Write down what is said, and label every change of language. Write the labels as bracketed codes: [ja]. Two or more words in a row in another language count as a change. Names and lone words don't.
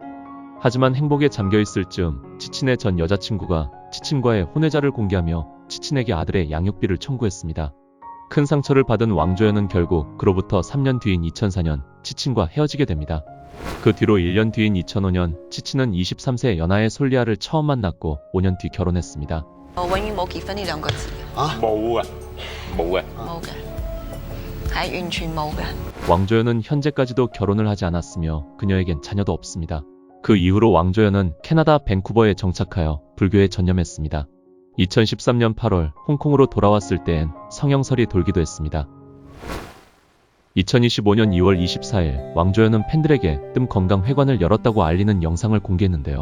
[ko] 하지만 행복에 잠겨있을 즈음 치친의 전 여자친구가 치친과의 혼외자를 공개하며 치친에게 아들의 양육비를 청구했습니다. 큰 상처를 받은 왕조연은 결국 그로부터 3년 뒤인 2004년 치친과 헤어지게 됩니다. 그 뒤로 1년 뒤인 2005년 치친은 23세 연하의 솔리아를 처음 만났고 5년 뒤 결혼했습니다. [yue] 我永遠冇結婚呢兩個字。冇嘅。冇嘅，係完全冇嘅。 [ko] 왕조연은 현재까지도 결혼을 하지 않았으며 그녀에겐 자녀도 없습니다. 그 이후로 왕조연은 캐나다 밴쿠버에 정착하여 불교에 전념했습니다. 2013년 8월 홍콩으로 돌아왔을 때엔 성형설이 돌기도 했습니다. 2025년 2월 24일 왕조연은 팬들에게 뜸 건강회관을 열었다고 알리는 영상을 공개했는데요.